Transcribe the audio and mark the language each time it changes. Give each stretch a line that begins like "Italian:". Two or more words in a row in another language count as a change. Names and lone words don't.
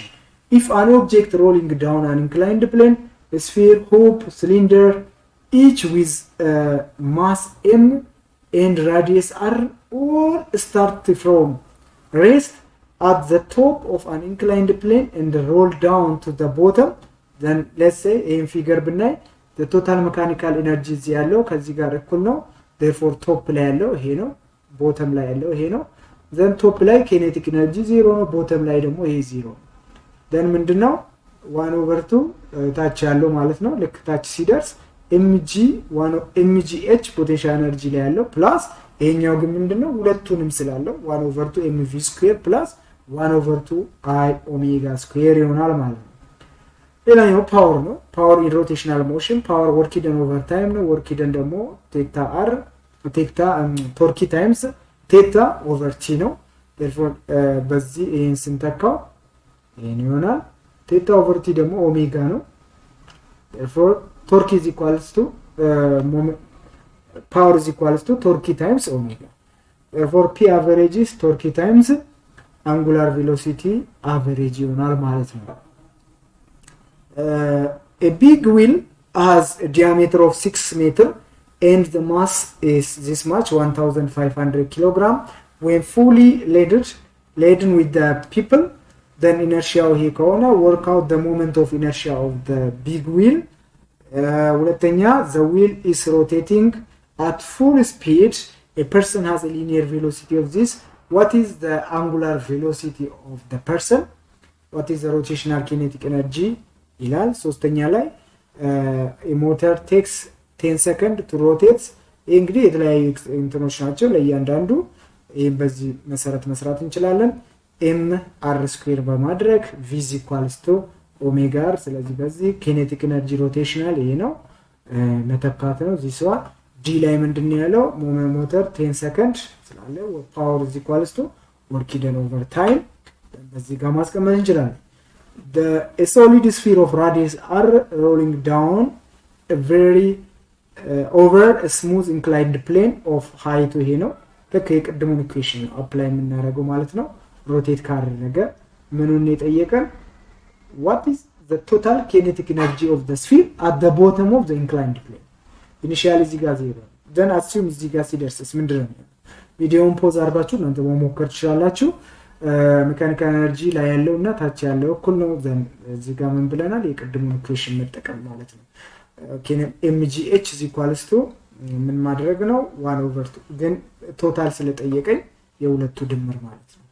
English: If an object rolling down an inclined plane, a sphere, hoop, cylinder, each with mass m and radius r, all start from rest at the top of an inclined plane and roll down to the bottom, then let's say in figure ብናይ the total mechanical energy
Amharic: እዚህ ያለው ከዚህ ጋር እኩል ነው።
English: therefore top
Amharic: ላይ ያለው ይሄ ነው፣
English: bottom
Amharic: ላይ ያለው ይሄ ነው።
English: then top ላይ kinetic energy 0 ነው፣ bottom
Amharic: ላይ ደግሞ ይሄ 0 ነው።
English: then ምንድነው 1 over 2
Amharic: ታች ያለው ማለት ነው። ልክ ታች ሲደርስ
English: mgh potential energy
Amharic: ላይ ያለው
English: plus
Amharic: ይሄኛው ግን ምንድነው ሁለቱንም ስላለው
English: 1 over 2 mv square plus 1 over 2 I omega square
Amharic: ይሆናል ማለት ነው። ሌላኛው ፓወር ነው።
English: power in rotational motion power work done over time ነው። work done ደግሞ theta r theta torque times theta over t ነው። therefore
Amharic: በዚህ ይሄን ስንተካው ይሄን ይሆናል።
English: theta over t
Amharic: ደግሞ ኦሜጋ ነው።
English: therefore torque is equals to power is equals to torque times omega. therefore p average is torque times angular velocity average
Amharic: ይሆናል ማለት ነው።
English: a big wheel has a diameter of 6 meter and the mass is this much 1500 kilogram. When fully laden with the people, then inertia here ከሆነ work out the moment of inertia of the big wheel. ሁለተኛ the wheel is rotating at full speed. A person has a linear velocity of this. What is the angular velocity of the person? What is the rotational kinetic energy?
Amharic: ይላል። ሶስተኛ ላይ
English: a motor takes 10 seconds to rotate.
Amharic: እንግዲህ የተለያዩ እንትኖች ናቸው ለእያንዳንዱ ይሄን በዚህ መሰረት መስራት እንችላለን።
English: m r square
Amharic: በማድረግ
English: v is equals to omega r።
Amharic: ስለዚህ በዚህ
English: kinetic energy rotational
Amharic: ይሄ ነው መተካት ነው።
English: this one d
Amharic: ላይ ምንድነው ያለው
English: motor 10 seconds ስላለ power is equals to work done over time
Amharic: በዚህ ጋር ማስቀመጥ እንችላለን።
English: a solid sphere of radius r rolling down a very over a smooth inclined plane of height
Amharic: ይሄ ነው። ልክ የቅድሙን
English: equation apply
Amharic: የምናደርገው ማለት ነው። ሮቴት ካደረገ ምኑን የጠየቀን
English: what is the total kinetic energy of the sphere at the bottom of the inclined plane.
Amharic: initially እዚህ ጋር 0
English: then assume
Amharic: እዚህ ጋር ሲደርስስ ምንድነው? ቪዲዮውን ፖዝ አድርጋችሁ እናንተ መሞከር ትችላላችሁ።
English: mechanical energy
Amharic: ላይ ያለውና ታች ያለው እኩል ነው። ዘን እዚህ ጋር ምን ብለናል? የቅድሙን ኢኩዌሽን መጠቀም ማለት ነው።
English: mgh is equals to
Amharic: ምን ማድረግ ነው 1 over 2 ግን ቶታል ስለጠየቀኝ የሁለቱ ድምር ማለት ነው።